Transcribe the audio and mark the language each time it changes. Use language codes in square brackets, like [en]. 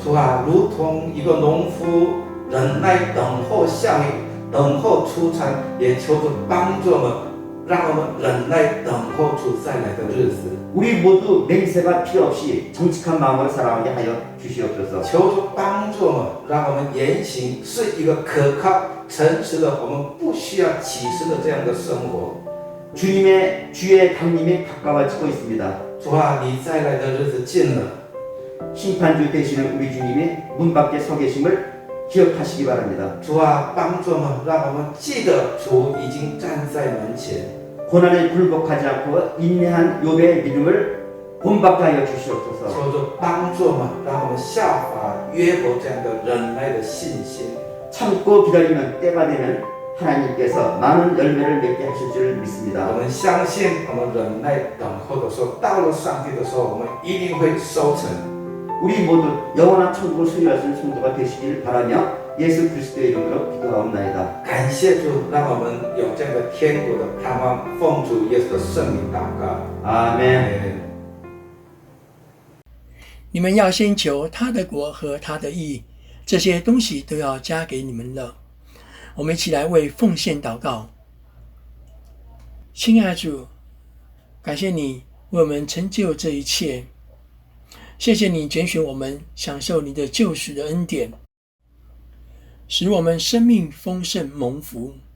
[zh] 主啊，如同一个农夫忍耐等候效应，等候出产，也求主帮助我们，让我们忍耐等候主再来的日子。 [ko] 우리 모두 맹세가 필요 없이 정직한 마음으로 살아가게 하여 주시옵소서. [zh] 求主帮助我们，让我们言行是一个可靠、诚实的，我们不需要起誓的这样的生活。 [ko] 주님의 주의 강림이 가까워지고 있습니다. [zh] 主啊，你再来的日子近了， [ko] 심판주 되시는 우리 주님이 문 밖에 서 계심을 기억하시기 바랍니다. [zh] 主啊，帮助我们，让我们记得主已经站在门前。 [ko] 고난에 굴복하지 않고 인내한 욥의 믿음을 본받게 하여 주시옵소서. [zh] 求主帮助我们，让我们效法约伯这样的忍耐的信心。 [ko] 참고 기다리면 때가 되면 하나님께서 많은 열매를 맺게 하실 줄 [zh] 我 [ko] 믿습니다. [zh] 们相信，我们忍耐等候的时候，到了上帝的时候，我们一定会收成。 [ko] 우리 모두 영원한 천국을 소유할 수 있는 성도가 되시길 바라며 예수 그리스도의 이름으로 기도하옵나이다. [zh] 感谢主，让我们有这样的天国的盼望，奉主耶稣的圣名祷告。 [ko] 아멘. [zh] 你们要先求他的国和他的义，这些东西都要加给你们了。我们一起来为奉献祷告。亲爱的主，感谢你为我们成就这一切，谢谢你拣选我们享受你的救赎的恩典，使我们生命丰盛蒙福。